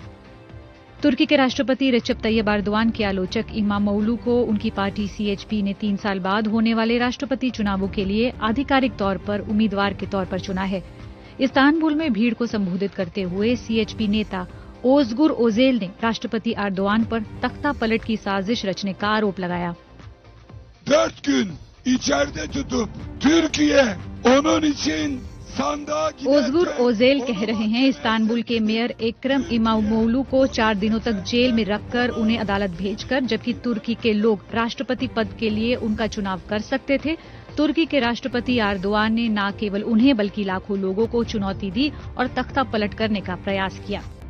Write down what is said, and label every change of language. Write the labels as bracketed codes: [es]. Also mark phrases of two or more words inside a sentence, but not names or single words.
[hi] तुर्की के राष्ट्रपति रेचेप तैयब एर्दोआन के आलोचक इमामोग्लू को उनकी पार्टी सीएचपी ने 3 साल बाद होने वाले राष्ट्रपति चुनावों के लिए आधिकारिक तौर पर उम्मीदवार के तौर पर चुना है। इस्तांबुल में भीड़ को संबोधित करते हुए सीएचपी नेता ओज़गुर ओज़ेल ने राष्ट्रपति एर्दोआन पर तख्ता पलट की साजिश रचने का आरोप लगाया। [tr] 4 gün içeride tutup Türkiye onun için sandığa [hi] ओज़गुर ओज़ेल कह रहे हैं इस्तांबुल के मेयर इकरम इमामोग्लू को 4 दिनों तक जेल में रखकर उन्हें अदालत भेजकर, जबकि तुर्की के लोग राष्ट्रपति पद के लिए उनका चुनाव कर सकते थे, तुर्की के राष्ट्रपति एर्दोआन ने न केवल उन्हें बल्कि लाखों लोगों को चुनौती दी और तख्ता पलट करने का प्रयास किया।